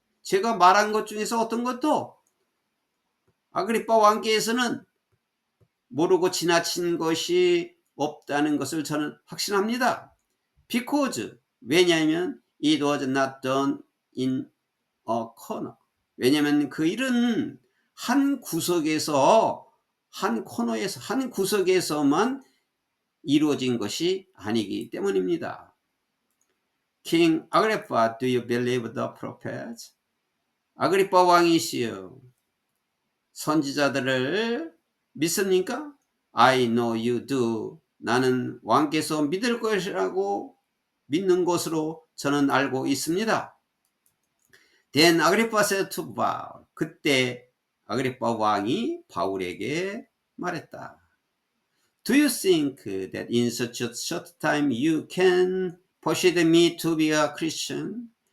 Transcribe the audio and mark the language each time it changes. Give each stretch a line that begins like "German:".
Korean: 제가 말한 것 중에서 어떤 것도 아그리빠 왕께서는 모르고 지나친 것이 없다는 것을 저는 확신합니다.
English: Because, 왜냐하면 it was not done in a corner.
Korean: 왜냐하면 그 일은 한 구석에서, 한 코너에서, 한 구석에서만 이루어진 것이 아니기 때문입니다.
English: King Agrippa, do you believe the prophets?
Korean: 아그리빠 왕이시여, 선지자들을 믿습니까?
English: I know you do.
Korean: 나는 왕께서 믿을 것이라고 믿는 것으로 저는 알고 있습니다.
English: Then Agrippa said to Paul.
Korean: 그때 아그리빠 왕이 바울에게 말했다.
English: Do you think that in such a short time you can persuade me to be a Christian?